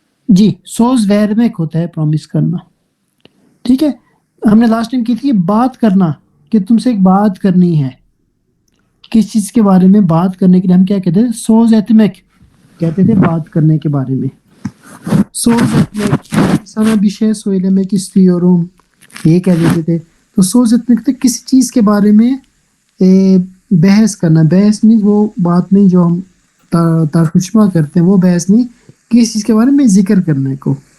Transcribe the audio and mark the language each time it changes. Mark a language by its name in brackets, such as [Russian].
[Hindi] जी, सोज vermek होता है promise करना. ठीक है. हमने लास्ट टाइम की थी बात करना, कि तुमसे एक बात करनी है. किस चीज के बारे में बात करने के लिए हम क्या कहते थे? सोज etmek कहते थे, बात करने के बारे में. [Turkish] सोज etmek, sana bir şey söylemek istiyorum, [Hindi] ये कह देते थे. तो सोज etmek तो किसी चीज के बारे में बहस करना. बहस नहीं, वो बात नहीं जो हम तर्जुमा करते हैं, वो बहस नहीं, किसी चीज के बारे में जिक्र करने को.